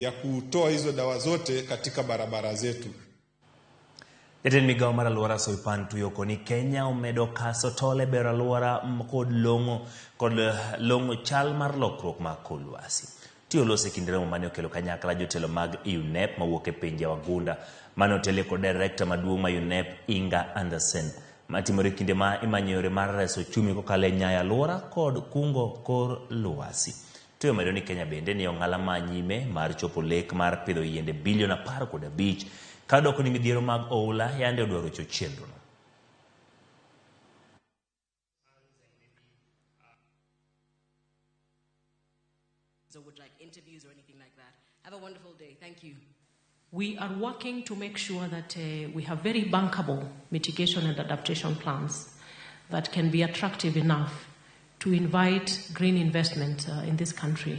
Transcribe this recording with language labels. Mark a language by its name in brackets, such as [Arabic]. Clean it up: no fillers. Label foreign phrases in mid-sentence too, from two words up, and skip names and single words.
[Swahili] ya kutoa hizo dawa zote katika barabara zetu. [Luo (Kenya and Tanzania)] Jatend migao mar aluora Soipan tuyoko ni Kenya omedo kaso tole ber aluora kod longo chal mar lokruok mag lwasi. Tiyo lose kindere mane okelo kanyakla jotelo mag UNEP mawuok e pinje wagunda mane otelo kod director maduong' ma UNEP Inga Anderson matimore kinde ma imanyo yore mar reso chumi kokalo e nyaya aluora kod kungo kor lwasi. Tiyo medo ni Kenya bende ni ong'ala manyime mar chopo lek mar pidho yiende bilion 15 kadoko ni midhiero mag oula yande odwaro chenro. [English] So would like interviews or anything like that. Have a wonderful day. Thank you. We are working to make sure that we have very bankable mitigation and adaptation plans that can be attractive enough to invite green investment in this country.